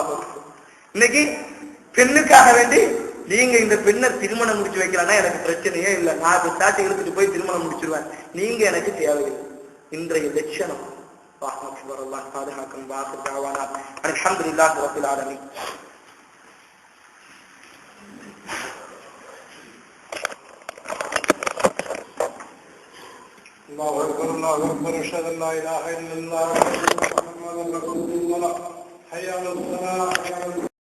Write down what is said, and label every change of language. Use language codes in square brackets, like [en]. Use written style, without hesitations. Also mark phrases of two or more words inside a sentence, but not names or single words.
[ta] இன்னைக்கு பெண்ணுக்காக வேண்டி நீங்க இந்த பெண்ணை திருமணம் முடிச்சு வைக்கலன்னா எனக்கு பிரச்சனையே இல்லை, நான் சாட்டி எடுத்துட்டு போய் திருமணம் முடிச்சிருவேன், நீங்க எனக்கு தேவையில்லை. இன்றைய லட்சணம் பாதுகாக்கும். [ar] الحمد لله رب العالمين. الله أكبر الله أكبر أشهد أن لا إله إلا الله محمد رسول الله حي على الصلاة.